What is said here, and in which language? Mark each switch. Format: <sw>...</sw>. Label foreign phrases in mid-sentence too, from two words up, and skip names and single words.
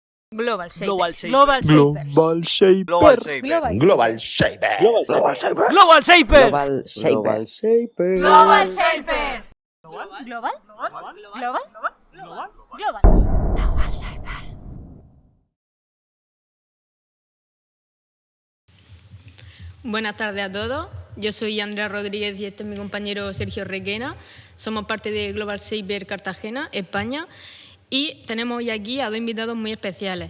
<es>Global Shaper. Global Shaper. Global Shapers. Global Shaper. Global Shaper. Global Shaper. Global Shaper. Global Shaper. Global Shaper. Shaper. Global Shapers. Global. Global. Global Shapers. Buenas tardes a todos. Yo soy Andrea Rodríguez y este es mi compañero Sergio Requena. Somos parte de Global Shaper Cartagena, España. Y tenemos hoy aquí a dos invitados muy especiales.</es>